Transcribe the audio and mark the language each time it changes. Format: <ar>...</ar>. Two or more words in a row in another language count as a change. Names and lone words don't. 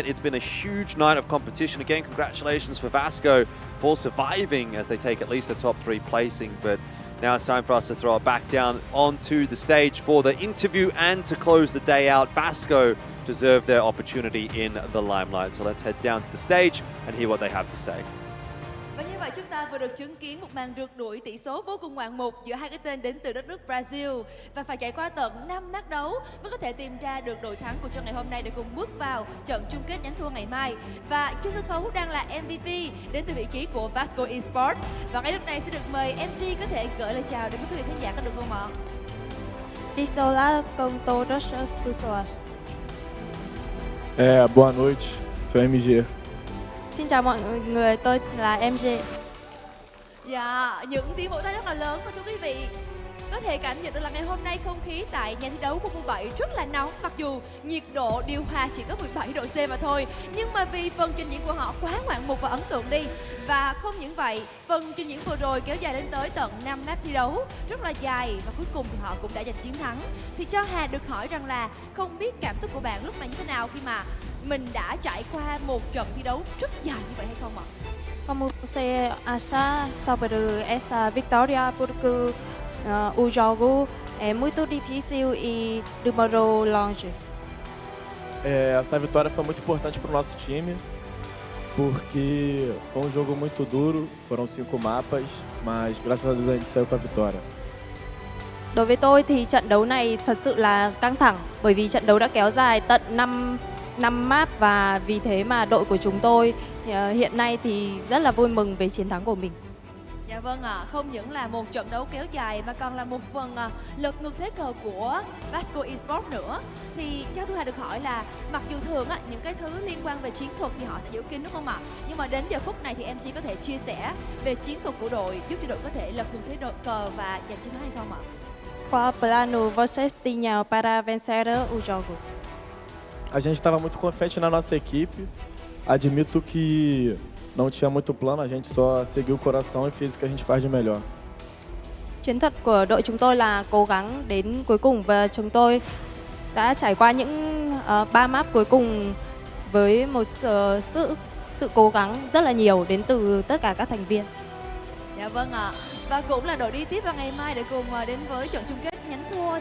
<en>It's been a huge night of competition. Again, congratulations for VASCO for surviving as they take at least a top 3 placing. But now it's time for us to throw it back down onto the stage for the interview and to close the day out. VASCO deserve their opportunity in the limelight. So let's head down to the stage and hear what they have to say.</en> <vi>Và như vậy chúng ta vừa được chứng kiến một màn rượt đuổi tỷ số vô cùng ngoạn mục giữa hai cái tên đến từ đất nước Brazil và phải trải qua tận 5 map đấu mới có thể tìm ra được đội thắng của trong ngày hôm nay để cùng bước vào trận chung kết nhánh thua ngày mai. Và trên sân khấu đang là MVP đến từ vị trí của VASCO ESPORTS. Và ngay lúc này sẽ được mời MC có thể gửi lời chào đến quý vị khán giả có được không ạ?</vi> <pt>Olá com todas as pessoas. Boa noite, sou MG.</pt> <vi>Xin chào mọi người, tôi là MG. Dạ, những tiếng vỗ tay rất là lớn và thưa quý vị, có thể cảm nhận được là ngày hôm nay không khí tại nhà thi đấu của khu 7 rất là nóng. Mặc dù nhiệt độ điều hòa chỉ có 17 độ C mà thôi, nhưng mà vì phần trình diễn của họ quá ngoạn mục và ấn tượng đi. Và không những vậy, phần trình diễn vừa rồi kéo dài đến tới tận 5 map thi đấu rất là dài và cuối cùng thì họ cũng đã giành chiến thắng. Thì cho Hà được hỏi rằng là không biết cảm xúc của bạn lúc này như thế nào khi mà mình đã trải qua một trận thi đấu rất dài như vậy hay không ạ?</vi> <pt>Como você acha sobre essa victoria porque o jogo é muito difícil e demorou longe? Essa vitória foi muito importante para o nosso time, porque foi um jogo muito duro, foram 5 mapas, mas graças a Deus a gente saiu com a vitória.</pt> <vi>Đối với tôi thì trận đấu này thật sự là căng thẳng bởi vì trận đấu đã kéo dài tận 5 map và vì thế mà đội của chúng tôi hiện nay thì rất là vui mừng về chiến thắng của mình. Dạ vâng ạ, không những là một trận đấu kéo dài mà còn là một phần lật ngược thế cờ của VASCO ESPORTS nữa. Thì cho tôi được hỏi là mặc dù thường những cái thứ liên quan về chiến thuật thì họ sẽ giữ kín đúng không ạ? Nhưng mà đến giờ phút này thì MC có thể chia sẻ về chiến thuật của đội giúp cho đội có thể lật ngược thế cờ và giành chiến thắng hay không ạ?</vi> <pt>Qual plano vocês tinham para vencer o jogo? A gente estava muito confiante na nossa equipe. Admito que não tinha muito plano, a gente só seguiu o coração e fez o que a gente faz de melhor.</pt> <vi>Chiến thuật của đội chúng tôi là cố gắng đến cuối cùng và chúng tôi đã trải qua những 3 map cuối cùng với một sự cố gắng rất là nhiều đến từ tất cả các thành viên. Dạ vâng ạ. Và cũng là đội đi tiếp vào ngày mai để cùng đến với trận chung kết nhánh thua.</vi>